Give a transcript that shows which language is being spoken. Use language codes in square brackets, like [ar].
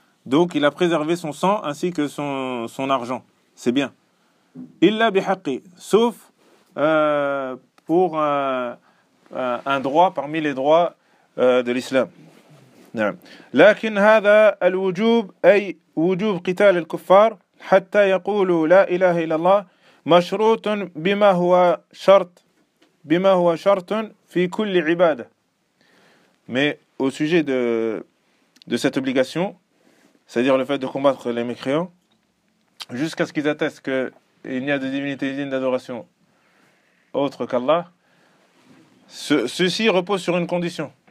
[fr] Donc il a préservé son sang ainsi que son argent. C'est bien. [ar] Illa bihaqi, [fr] sauf pour un droit parmi les droits de l'islam. [ar] نعم. لكن هذا الوجوب أي وجوب قتال الكفار حتى يقولوا لا إله إلا الله مشروط بما هو شرط في كل عبادة. [fr] Mais au sujet de cette obligation, c'est-à-dire le fait de combattre les mécréants, jusqu'à ce qu'ils attestent qu'il n'y a de divinité digne d'adoration autre qu'Allah, ceci repose sur une condition.